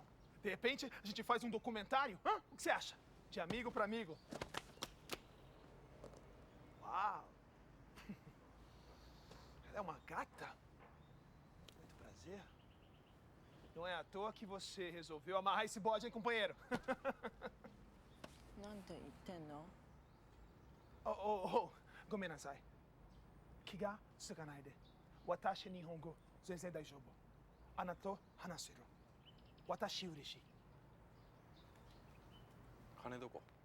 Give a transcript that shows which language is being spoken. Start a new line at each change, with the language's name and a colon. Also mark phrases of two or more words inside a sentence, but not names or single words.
Portuguese: De repente, a gente faz um documentário? Hã? O que você acha? De amigo para amigo. Uau! Ela é uma gata? Muito prazer. Não é à toa que você resolveu amarrar esse bode, hein, companheiro?
Japanese: なんて言ってんの？ごめんなさい。気がつかないで。私日本語全然大丈夫。あなたと話せる。私嬉しい。金どこ